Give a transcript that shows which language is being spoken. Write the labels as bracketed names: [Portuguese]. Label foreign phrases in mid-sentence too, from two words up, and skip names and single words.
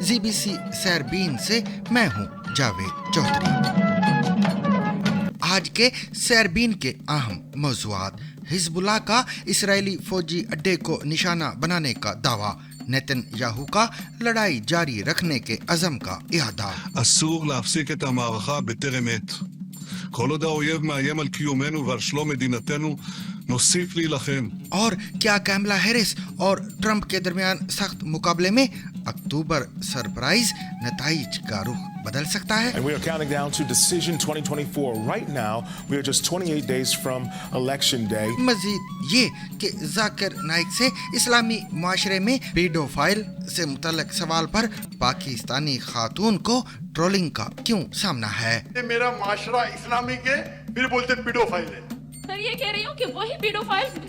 [Urdu] ZBC سیربین سے میں ہوں جاوید چودھری. آج کے سیربین کے اہم موضوعات: حزب اللہ کا اسرائیلی فوجی اڈے کو نشانہ بنانے کا دعویٰ، نیتن یاہو کا لڑائی جاری رکھنے کے عزم کا ارادہ. [Hebrew] אסור להפסיק את המערכה בטרם עת. כל עוד האויב מאיים על קיומנו ועל שלום מדינתנו, נוסיף להילחם. [Urdu] اور کیا کملا ہیرس اور ٹرمپ کے درمیان سخت مقابلے میں [English] October surprise [Urdu] نتائج کا رخ بدل سکتا ہے? [English] And we are counting down to decision 2024. Right now, we are just 28 days from election day. [Urdu] مزید یہ کہ ذاکر نائیک سے اسلامی معاشرے میں پیڈوفائل سے متعلق سوال پر پاکستانی خاتون کو ٹرولنگ کا کیوں سامنا ہے? میرا معاشرہ اسلامک ہے، پھر بولتے پیڈوفائل ہے. سر یہ کہہ رہی ہوں کہ وہی پیڈوفائل